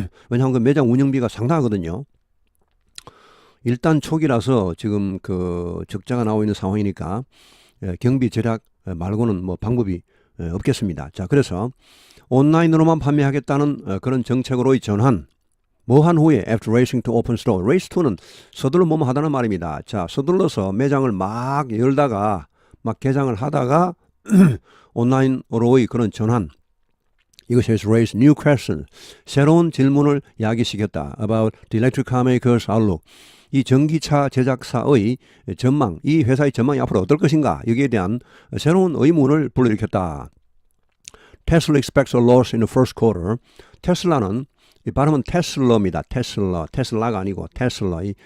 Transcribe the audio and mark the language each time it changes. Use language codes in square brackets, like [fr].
[ko] 왜냐하면 그 매장 운영비가 상당하거든요. 일단 초기라서 지금 그 적자가 나오고 있는 상황이니까 경비 절약 말고는 뭐 방법이 없겠습니다. 자, 그래서 온라인으로만 판매하겠다는 그런 정책으로의 전환. 뭐 한 후에 [en] after racing to open store. [ko] race to는 서둘러 뭐뭐 하다는 말입니다. 자, 서둘러서 매장을 막 열다가 막 개장을 하다가 온라인으로의 그런 전환. [en] 이것이 raise new questions. [ko] 새로운 질문을 야기시켰다. [en] about the electric car makers outlook. [ko] 이 전기차 제작사의 전망, 이 회사의 전망이 앞으로 어떨 것인가 여기에 대한 새로운 의문을 불러일으켰다. [en] Tesla expects a loss in the first quarter. [ko] 테슬라는 이 발음은 테슬러입니다. 테슬라가 아니고 테슬라.